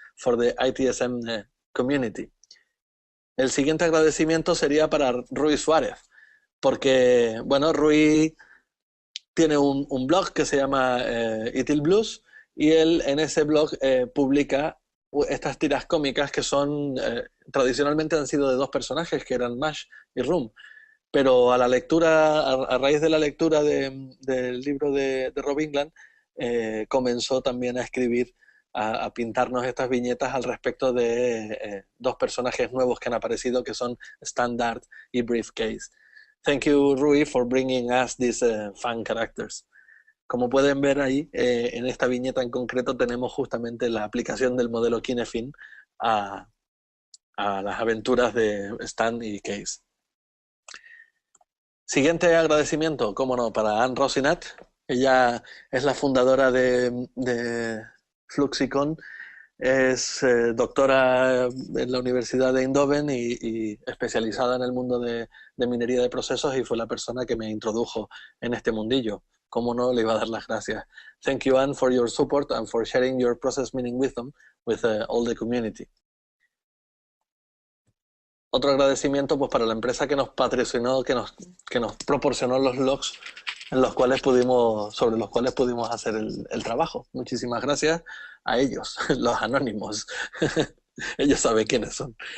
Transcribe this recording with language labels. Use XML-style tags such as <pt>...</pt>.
<en>for the ITSM community.</en> <es>El siguiente agradecimiento sería para Rui Suárez, porque, bueno, Rui tiene un blog que se llama Itil Blues, y él en ese blog publica estas tiras cómicas que son, tradicionalmente han sido de dos personajes, que eran Mash y Room, pero a la lectura, a raíz de la lectura del libro de Rob England, comenzó también a escribir, a pintarnos estas viñetas al respecto de dos personajes nuevos que han aparecido, que son Standard y Briefcase.</es> <en>Thank you, Rui, for bringing us these fun characters.</en> <es>Como pueden ver ahí, en esta viñeta en concreto tenemos justamente la aplicación del modelo Kinefin a las aventuras de Stan y Case. Siguiente agradecimiento, cómo no, para Anne Rosinat. Ella es la fundadora de Fluxicon, es doctora en la Universidad de Eindhoven y especializada en el mundo de minería de procesos, y fue la persona que me introdujo en este mundillo. Cómo no, le iba a dar las gracias.</es> <en>Thank you, Anne, for your support and for sharing your process mining wisdom with all the community.</en> <es>Otro agradecimiento pues para la empresa que nos patrocinó, que nos proporcionó los logs sobre los cuales pudimos hacer el trabajo. Muchísimas gracias a ellos, los anónimos. Ellos saben quiénes son.</es>